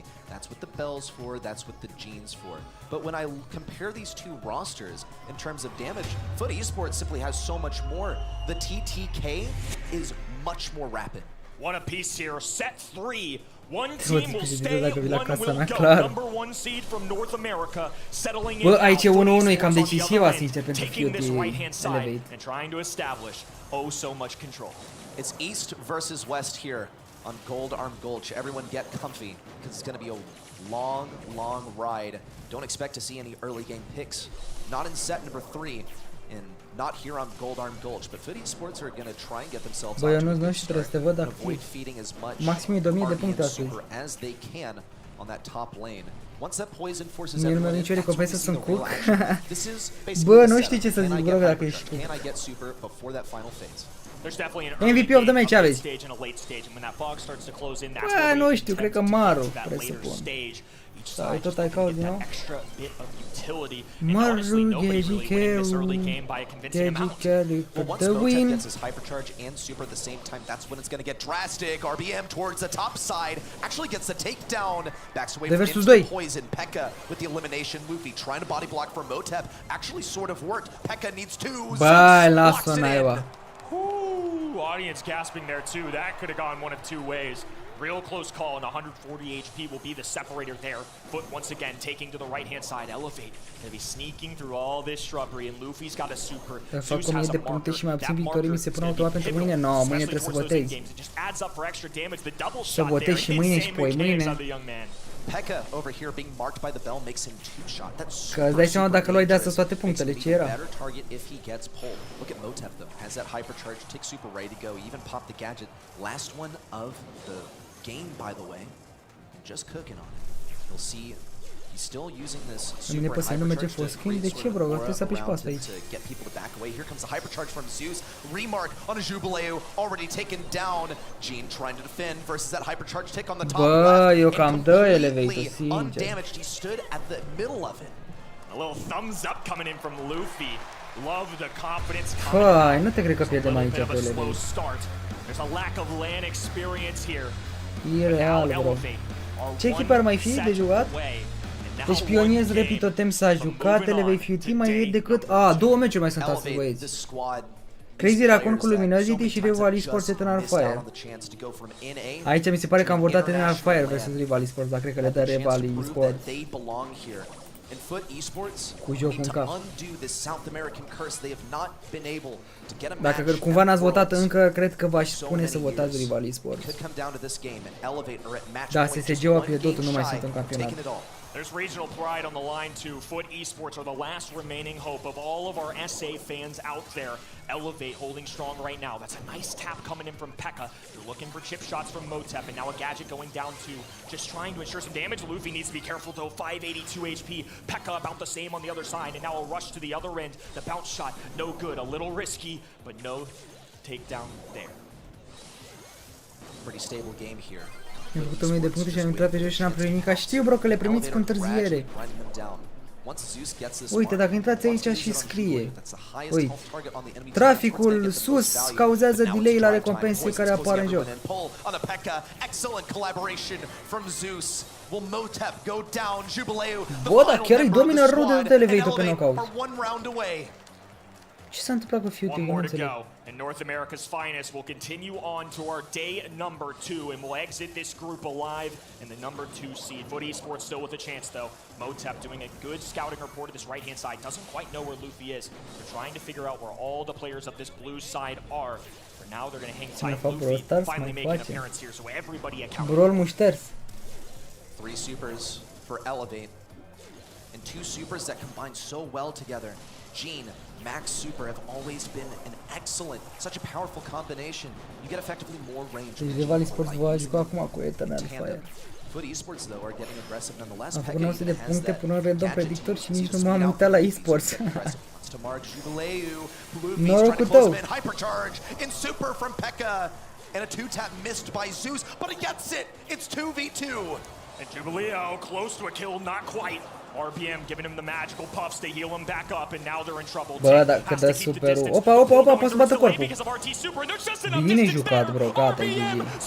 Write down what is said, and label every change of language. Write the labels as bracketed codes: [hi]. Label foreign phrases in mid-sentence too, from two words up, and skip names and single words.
[en] That's what the Bell's for, that's what the Gene's for. But when I compare these 2 rosters in terms of damage, Foot Esports simply has so much more. The TTK is much more rapid. One apiece here, set 3. One team will stay, one will go. Number 1 seed from North America, settling in [ro] aici e 1-1, e cam [en] now, [ro] decisiva, sincer, pentru [en] taking this [ro] Toti [en] right-hand side [ro] Elevate. [en] and trying to establish oh so much control. It's East versus West here on Gold Arm Gulch. Everyone get comfy, because it's going to be a long, long ride. Don't expect to see any early game picks. Not in set number 3, and not here on Gold Arm Gulch, but Foot Esports are going to try and get themselves [ro] Băi, eu [en] onto a [ro] nu [en] good [ro] știu, trebuie să te [en] start [ro] văd [en] and [ro] activ. [en] avoid feeding as much [ro] Maxim 2000 de puncte [en] RBM [ro] astăzi. [en] super as they can on that top lane. Once that poison forces [ro] Mie nu mi-a [en] everyone [ro] nicio [en] in, that's when we [ro] recompensă, [en] see [ro] sunt [en] the real [ro] cook. [en] action. This is basically [ro] Bă, [en] the [ro] nu [en] setup. [ro] știu ce să [en] Can [ro] zic, [en] I [ro] bro, [en] get [ro] dacă [en] hyper [ro] ești [en] charge? [ro] cook. [en] Can I get super before that final phase? There's definitely an early MVP of the game, match, a [ro] aveți. [en] mid stage and a late stage, and when that fog starts to close in, that's [ro] Bă, [en] where [ro] nu [en] we [ro] știu, cred [en] tend [ro] că [en] to [ro] Maru, [en] get to that later [ro] presupun. [en] stage. Each [ro] Sau [en] side [ro] tot [en] just [ro] ai [en] looking [ro] caut [en] to [ro] din [en] get [ro] nou? [en] that extra bit of utility, and honestly, nobody really winning this early game by a convincing amount. Well, once The Motep win. gets his hypercharge and super at the same time, that's when it's going to get drastic. RBM towards the top side, actually gets the takedown. Backs away from instant poison. Pekka with the elimination. Luffy trying to body block for Motep. Actually sort of worked. Pekka needs 2. [ro] Băi, lasă naiba. [en] Audience gasping there too. That could have gone one of 2 ways. Real close call, and 140 HP will be the separator there. Foot once again taking to the right-hand side. Elevate gonna be sneaking through all this shrubbery, and Luffy's got a super. [ro] Fac 1000 de puncte și mai obțin victorii, mi se pune automat pentru mâine? No, mâine trebuie să votez. Să votez și mâine și poi mâine. [en] Pekka over here being marked by the bell makes him 2-shot. That's [ro] Că îți dai seama dacă luai de astăzi toate punctele, ce era? [en] better target if he gets pulled. Look at Motep though. Has that hypercharge, tick super ready to go. Even pop the gadget. Last one of the game, by the way. Just cooking on it. You'll see he's still using this super hypercharge to create sort of aura around him to get people to back away. Here comes the hypercharge from Zeus. Remark on a Jubileu already taken down. Gene trying to defend versus that hypercharge tick on the top left. [ro] Eu cam dă Elevator, sincer. [en] Undamaged. He stood at the middle of it. A little thumbs up coming in from Luffy. Love the confidence. [ro] Hai, nu te cred că pierdem aici pe Elevator. [en] There's a lack of LAN experience here. [ro] E real, bro. Ce echipă ar mai fi de jucat? Deci Pioniers, Rapid Totem s-a jucat, Elevate Futy mai e decât... 2 meciuri mai sunt astăzi, băieți. Crazy Raccoon cu Luminosity și Rival Esports Eternal Fire. Aici mi se pare că am votat Eternal Fire versus Rival Esports, dar cred că le dă Rival Esports. Cu jocul în cap. Dacă cumva n-ați votat încă, cred că v-aș spune să votați Rival Esports. Da, SSG-ul a pierdut, nu mai sunt în campionat. [en] There's regional pride on the line too. Foot Esports are the last remaining hope of all of our SA fans out there. Elevate holding strong right now. That's a nice tap coming in from Pekka. They're looking for chip shots from Motep, and now a gadget going down too. Just trying to ensure some damage. Luffy needs to be careful though. 582 HP. Pekka about the same on the other side, and now a rush to the other end. The bounce shot, no good. A little risky, but no takedown there. Pretty stable game here. [ro] Mi-am făcut 1000 de puncte și am intrat pe jos și n-am primit nimic. Știu, bro, că le primiți cu întârziere. Uite, dacă intrați aici și scrie. Ui, traficul sus cauzează delay la recompense care apar în joc. Bă, dar chiar îi domină rău de tot elevator pe knockout. Ce s-a întâmplat cu Fiuti? Nu înțeleg. [en] And North America's finest will continue on to our day number 2, and we'll exit this group alive in the number 2 seed. Foot Esports still with a chance though. Motep doing a good scouting report of this right-hand side. Doesn't quite know where Luffy is. They're trying to figure out where all the players of this blue side are. For now, they're going to hang tight. Luffy finally making an appearance here, so everybody accounts. Brol mușters. 3 supers for Elevate, and 2 supers that combine so well together. Gene, Max Super have always been an excellent, such a powerful combination. You get effectively more range. [ro] Deci Rival Esports va juca acum cu Eternal Fire. [en] Foot Esports though are getting aggressive nonetheless. [ro] Am făcut 900 de puncte până în [en] random predictor [ro] și nici nu m-am uitat la esports. Norocul tău! [en] Hypercharge in super from Pekka, and a 2-tap missed by Zeus, but he gets it. It's 2v2. And Jubileo close to a kill, not quite. RBM giving him the magical puffs to heal him back up, and now they're in trouble. [ro] Bă, dacă dă superul. Opa, poate să bată corpul. Bine jucat, bro, gata, GG.